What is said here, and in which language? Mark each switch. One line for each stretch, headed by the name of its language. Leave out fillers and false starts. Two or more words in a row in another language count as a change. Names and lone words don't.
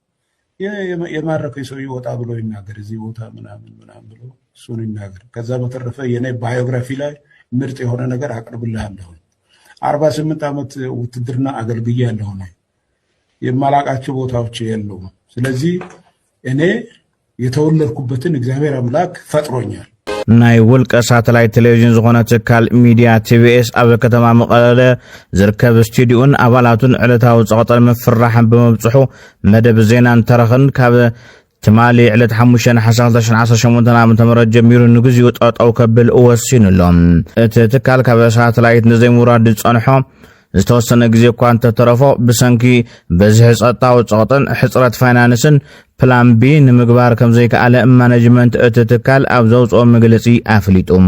Amharic: የማረከው ሰው ይወጣ ብሎ ይናገር እዚህ ቦታ ምናምን ብሎ እሱን ይናገር ከዛ በተረፈ የኔ ባዮግራፊ ላይ ምርጥ የሆነ ነገር አቅርብልሃለሁ 48 ዓመት ውትድርና አገልግያለሁ ነው የማላቃቸው ቦታዎች የለውም ስለዚህ እኔ የተወለድኩበትን እግዚአብሔር አምላክ ፈጥሮኛል
Tigrinya: ናይ ውልቀ ሳተላይት ቴሌቪዥን ዝኾነ ትካል ሚዲያ ቲቪኤስ ኣብ ከተማ መቐለ ዝርከብ ስቱዲዮን ኣባላቱን ዕለታዊ ጸቕጠል ምፍራሕን ብምብጽሑ መደብ ዜናን ተረኽን ካብ ትማሊ ዕለት 5 ሓሳብ 2018 ዓ.ም ጀሚሩ ንግዚኡ ጠጠው ከብል ወሲኑሎም እቲ ትካል ካብ ሳተላይት ንዘይምውራድ ዝጸንሖ ዝተወሰነ ግዜ እኳ እንተተረፎ ብሰንኪ በዝሒ ጸጥታዊ ጸቕጥን ሕፅረት ፋይናንስን
English: plan B
Tigrinya: ንምግባር ከም ዘይከኣለ ማኔጅመንት እቲ ትካል ኣብ ዘውፅኦ መግለጺ ኣፍሊጡ